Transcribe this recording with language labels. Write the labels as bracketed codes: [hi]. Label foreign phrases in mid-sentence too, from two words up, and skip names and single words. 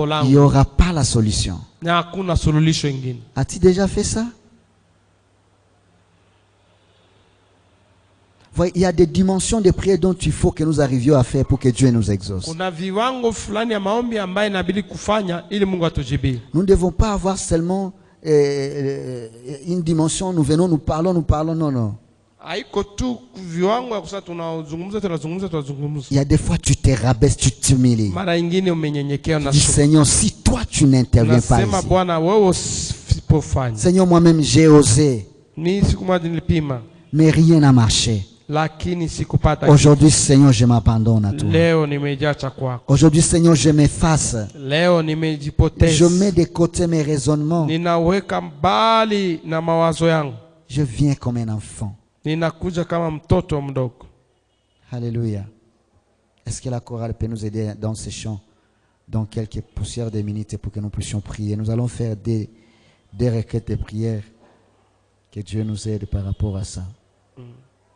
[fr] il n'y langu aura pas la solution. [sw] na hakuna suluhisho ingine. [fr] As-tu déjà fait ça? Voyez, il y a des dimensions de prière dont il faut que nous arrivions à faire pour que Dieu nous exauce. [sw] Kuna viwango fulani ya maombi ambayo inabidi kufanya ili Mungu atujibie. [fr] Nous ne devons pas avoir seulement une dimension, nous venons, nous parlons, non, non. [sw] Haiko tu viwango ya kusema tunazungumza. [fr] Il y a des fois tu te rabaisses, tu t'humilies. [sw] Mara nyingine umenyenyekea [fr] Tu [sw] na [fr] dis Seigneur, si toi tu n'interviens pas [sw] nasema [fr] ici. [sw] Bwana, wewe usipofanya. [fr] Seigneur, moi-même j'ai osé, [sw] Mimi siku moja nilipima [fr] mais rien n'a marché. [sw] lakini sikupata. [fr] Aujourd'hui, Seigneur, je m'abandonne à toi. [sw] Leo nimejacha kwako. [fr] Aujourd'hui, Seigneur, je m'efface. [sw] Leo [fr] Je [sw] nimejipoteza. [fr] mets de côté mes raisonnements. [sw] Ninaweka mbali na mawazo yangu. [fr] Je viens comme un enfant. [sw] Ninakuja kama mtoto mdogo. [fr] Alléluia. Est-ce que la chorale peut nous aider dans ces chants, dans quelques poussières de minutes pour que nous puissions prier? Nous allons faire des requêtes de prière. Que Dieu nous aide par rapport à ça.